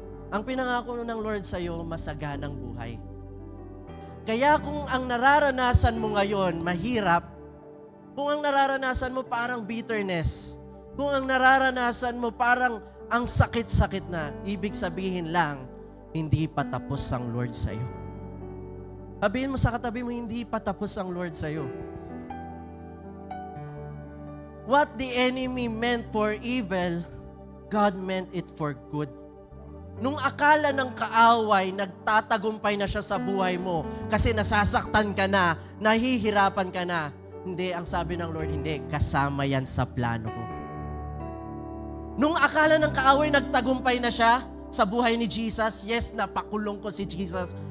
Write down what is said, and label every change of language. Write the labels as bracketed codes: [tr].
[tl] Ang pinangako ng Lord sa'yo, masaganang buhay. Kaya kung ang nararanasan mo ngayon, mahirap, kung ang nararanasan mo parang bitterness, kung ang nararanasan mo parang ang sakit-sakit na, ibig sabihin lang, hindi pa tapos ang Lord sa'yo. Sabihin mo sa katabi mo, hindi pa tapos ang Lord sa'yo. [en] What the enemy meant for evil, God meant it for good. [tl] Nung akala ng kaaway, nagtatagumpay na siya sa buhay mo kasi nasasaktan ka na, nahihirapan ka na. Hindi, ang sabi ng Lord, hindi, kasama yan sa plano ko. Nung akala ng kaaway, nagtagumpay na siya sa buhay ni Jesus, yes, napakulong ko si Jesus.